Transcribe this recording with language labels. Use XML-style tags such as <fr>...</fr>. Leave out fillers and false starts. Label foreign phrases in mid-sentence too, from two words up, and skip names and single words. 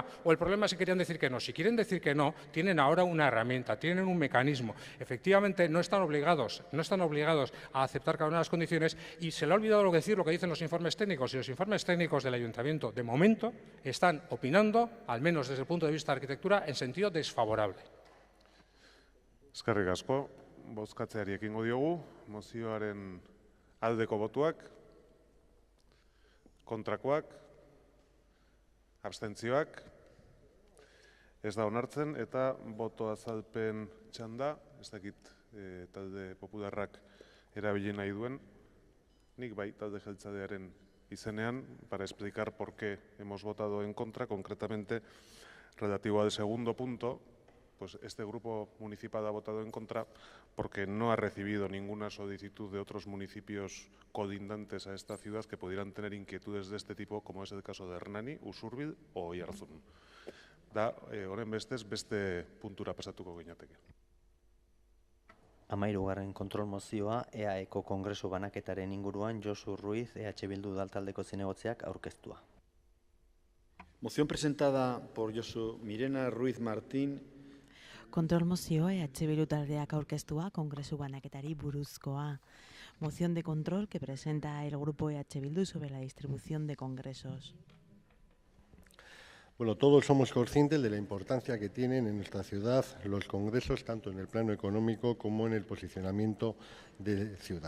<es>¿O el problema es que querían decir que no? Si quieren decir que no, tienen ahora una herramienta, tienen un mecanismo. Efectivamente, no están obligados a aceptar cada una de las condiciones y se le ha olvidado lo que dicen los informes técnicos. Y los informes técnicos del Ayuntamiento, de momento, están opinando, al menos desde el punto de vista de arquitectura, en sentido desfavorable.</es> <eu>Eskerrik asko, bozkatzeari ekingo diogu, mozioaren aldeko botuak, kontrakoak, abstentzioak, ez da onartzen, eta boto azalpen txanda, ez dakit talde popularrak erabili nahi duen, nik bai talde jeltzadearen izenean,</eu> <es>para explicar por qué hemos votado en contra, concretamente relativo al segundo punto. Pues este grupo municipal ha votado en contra porque no ha recibido ninguna solicitud de otros municipios colindantes a esta ciudad que pudieran tener inquietudes de este tipo, como es el caso de Hernani, Usurbil o Oiartzun.</es> <eu>Da, honen bestez, beste puntura pasatuko ginateke. 13. kontrol mozioa EAEko kongresu banaketaren inguruan Josu Ruiz, EH Bildu udaltaldeko zinegotziak aurkeztua.</eu> <es>Moción presentada por Josu Mirena Ruiz Martín.</es> <eu>Kontrol mozio EH Bildu taldeak aurkeztua kongresu banaketari buruzkoa.</eu> <es>Moción de control que presenta el grupo EH Bildu sobre la distribución de congresos. Bueno, todos somos conscientes de la importancia que tienen en nuestra ciudad los congresos, tanto en el plano económico como en el posicionamiento de ciudad.</es>